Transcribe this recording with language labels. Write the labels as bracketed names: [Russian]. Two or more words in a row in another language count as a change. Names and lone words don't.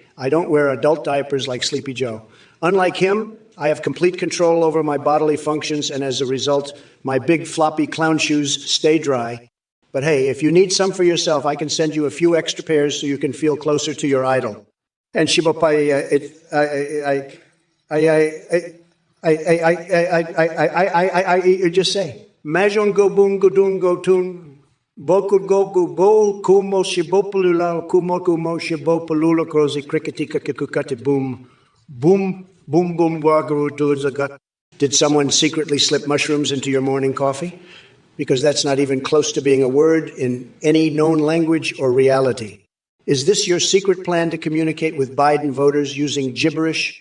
[English] I don't wear adult diapers like Sleepy Joe. Unlike him, I have complete control over my bodily functions, and as a result, my big floppy clown shoes stay dry. But hey, if you need some for yourself, I can send you a few extra pairs so you can feel closer to your idol. And Shibopai, you just say, Majon go boon go doon go tun, boku go go bo, kumo shibopulula, kumo kumo shibopulula, crozy crickety kakukati boom, boom, boom, boom, wagaru dozagat. Did someone secretly slip mushrooms into your morning coffee? Because that's not even close to being a word in any known language or reality. Is this your secret plan to communicate with Biden voters using gibberish?